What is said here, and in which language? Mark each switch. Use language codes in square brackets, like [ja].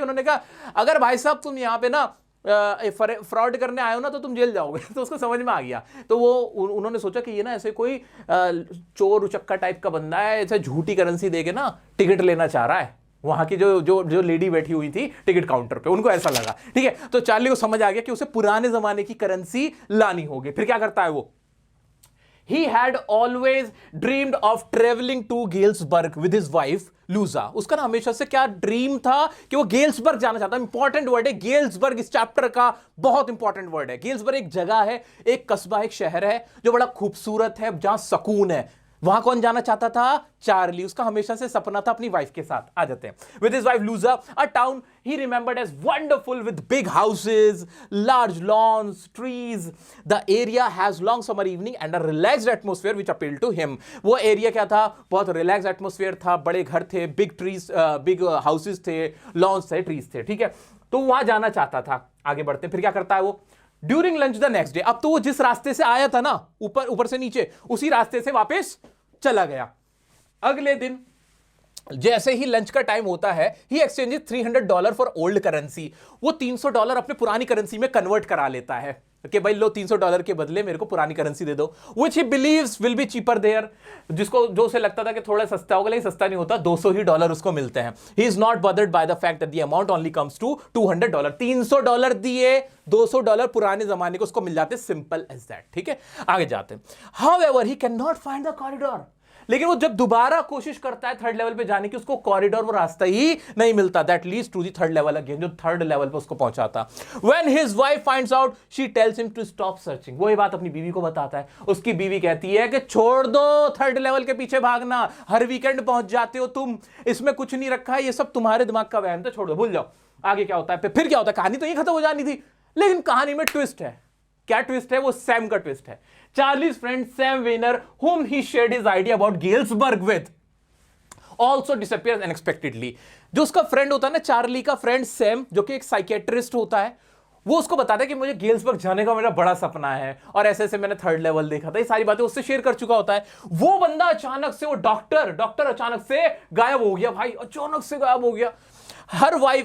[hi] उन्होंने कहा अगर भाई साहब तुम यहाँ पे ना फ्रॉड करने आए हो ना तो तुम जेल जाओगे। तो उसको समझ में आ गया। तो वो उन्होंने सोचा कि ये ना ऐसे कोई चोर उचक्का टाइप का बंदा है, ऐसे झूठी करेंसी देके ना टिकट लेना चाह रहा है। वहां की जो लेडी बैठी हुई थी टिकट काउंटर पे, उनको ऐसा लगा, ठीक है। तो चार्ली को समझ आ गया कि उसे पुराने जमाने की करेंसी लानी होगी। फिर क्या करता है वो, [en] He had always dreamed of traveling to Galesburg with his wife Louisa. [hi] उसका ना हमेशा से क्या ड्रीम था कि वो गेल्सबर्ग जाना चाहता है। इंपॉर्टेंट वर्ड है गेल्सबर्ग, इस चैप्टर का बहुत इंपॉर्टेंट वर्ड है। गेल्सबर्ग एक जगह है, एक कस्बा, एक शहर है जो बड़ा खूबसूरत है, जहां सुकून है। वहां कौन जाना चाहता था, चार्ली। उसका हमेशा से सपना था अपनी वाइफ के साथ। आ जाते हैं, [en] With his wife Louisa, a town he remembered as wonderful with big houses, large lawns, trees. The area has long summer evening and a relaxed atmosphere which appealed to him. [hi] वो एरिया क्या था, बहुत relax atmosphere था, बड़े घर थे, big trees, big houses थे, loans थे, ट्रीज थे, ठीक है। तो वहां जाना चाहता था। आगे बढ़ते हैं, फिर क्या करता है वो, [en] during lunch the next day, [hi] अब तो वो जिस रास्ते से आया था ना, ऊपर से नीचे, उसी रास्ते से वापस चला गया। अगले दिन जैसे ही लंच का टाइम होता है, [en] He exchanges $300 for old currency. [hi] वो $300 अपने पुरानी करेंसी में कन्वर्ट करा लेता है कि भाई लो $300 के बदले मेरे को पुरानी करेंसी दे दो, [en] which he believes will be cheaper there। [hi] जिसको जो उसे लगता था कि थोड़ा सस्ता होगा, लेकिन सस्ता नहीं होता, $200 उसको मिलते हैं। [en] He is not bothered by the fact that the amount only comes to $200। [hi] $300 दिए, $200 पुराने जमाने को उसको मिल जाते, [en] simple as that, [hi] ठीक है। आगे जाते हैं। [en] However, he cannot find the corridor। [hi] लेकिन वो जब दोबारा कोशिश करता है थर्ड लेवल पे जाने की, उसको कॉरिडोर, वो रास्ता ही नहीं मिलता। [en] that leads to the third level again, [hi] जो थर्ड लेवल पे उसको पहुंचाता। [en] When his wife finds out, she tells him to stop searching. [hi] वो ये बात अपनी बीवी को बताता है। उसकी बीवी कहती है कि छोड़ दो थर्ड लेवल के पीछे भागना, हर वीकेंड पहुंच जाते हो तुम, इसमें कुछ नहीं रखा है, ये सब तुम्हारे दिमाग का वहम था, छोड़ दो, भूल जाओ। आगे क्या होता है, फिर क्या होता है, कहानी तो ये खत्म हो जानी थी, लेकिन कहानी में ट्विस्ट है। क्या ट्विस्ट है, वो सैम का ट्विस्ट है। [en] Charlie's friend Sam Weiner, whom he shared his idea about Galesburg with, also disappears unexpectedly। [hi] जो उसका फ्रेंड होता है ना, चार्ली का फ्रेंड सैम, जो कि एक साइकेट्रिस्ट होता है, वो उसको बताता है कि मुझे गेल्सबर्ग जाने का मेरा बड़ा सपना है, और ऐसे ऐसे मैंने थर्ड लेवल देखा था, ये सारी बातें उससे शेयर कर चुका होता है। वो बंदा अचानक से, वो डॉक्टर अचानक से गायब हो गया भाई, अचानक से गायब हो गया।